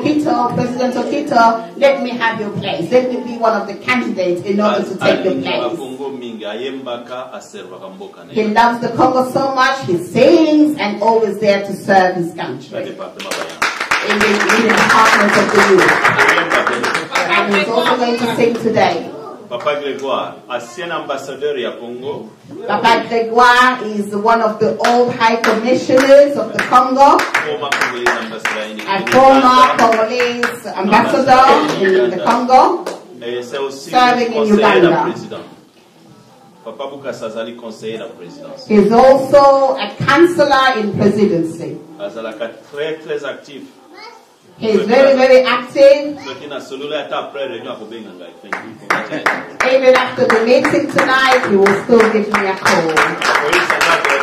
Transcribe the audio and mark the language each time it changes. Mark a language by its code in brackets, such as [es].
[en] Okito, President Okito, let me have your place. Let me be one of the candidates in order to take your place. He loves the Congo so much, he sings and always there to serve his country. In the department of the youth. And he's also going to sing today. [fr] Papa Grégoire, ancien ambassadeur à Congo. [en] Papa Grégoire is one of the old high commissioners of the Congo. A former Congolese ambassador in the Congo. Serving in Uganda. [ln] Papa Bukasa azali [fr] conseiller la présidence. [en] He's also a counselor in presidency. [ln] Azalaka [fr] très actif. [en] He's very, very active. Even after the meeting tonight, he will still give me a call.